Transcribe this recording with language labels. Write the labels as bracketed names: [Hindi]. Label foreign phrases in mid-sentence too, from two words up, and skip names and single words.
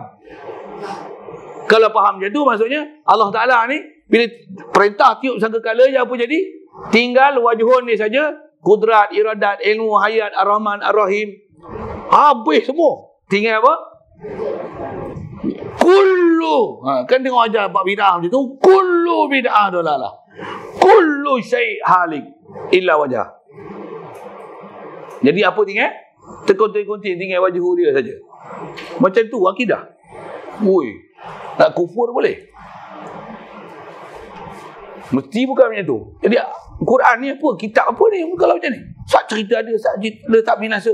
[Malay] Kalau faham macam tu, maksudnya Allah Ta'ala ni bila perintah tiup sangkakala je apa jadi? Tinggal wajhun ni saja. Kudrat, iradat, ilmu, hayat, ar-Rahman, ar-Rahim, habis semua. Tinggal apa? Kullu. Kan tengok ajar Pak Bid'ah macam tu. [Arabic] كل بدعة ضلالة. كل شيء هالك. إلا وجه. [Malay] Jadi apa tinggal? Terkontin-kontin tinggal wajah dia saja. Macam tu akidah. Oi, nak kufur boleh? Mesti bukan macam tu. Jadi Quran ni apa? Kitab apa ni kalau macam ni? Sat cerita ada, sat cerita ada, tak binasa.